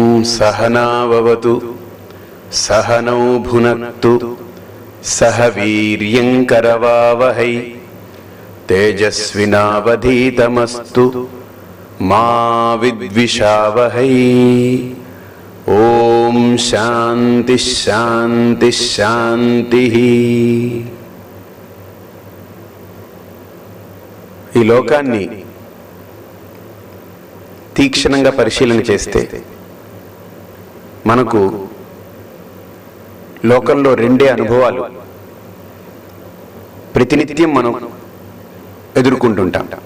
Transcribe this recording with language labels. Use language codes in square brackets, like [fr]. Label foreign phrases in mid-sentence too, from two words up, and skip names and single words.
[sa] सहनाववतु सहनौ भुनक्तु सह वीर्यंकरवावहै तेजस्विनावधीतमस्तु मा विद्विषावहै। ओम शांति शांति शांति। [te] ఈ లోకాన్ని తీక్షణంగా పరిశీలన చేస్తే మనకు లోకంలో రెండే అనుభవాలు ప్రతినిత్యం మనం ఎదుర్కొంటుంటాం.